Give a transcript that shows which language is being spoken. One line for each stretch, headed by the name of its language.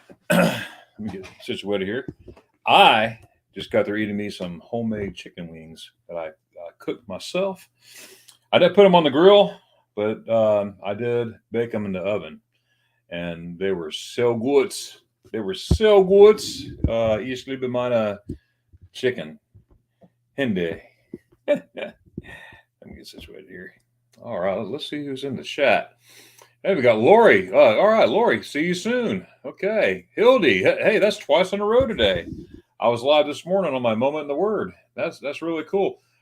English: Let me get situated here. I just got through eating me some homemade chicken wings that I cooked myself. I didn't put them on the grill, but I did bake them in the oven, and they were so good. They were so good.
German: Ich liebe meine chicken. Hindi.
English: Let me get situated here. All right, let's see who's in the chat. Hey, we got Lori. All right, Lori, see you soon. Okay. Hildy, hey, that's twice in a row today. I was live this morning on my Moment in the Word. That's really cool.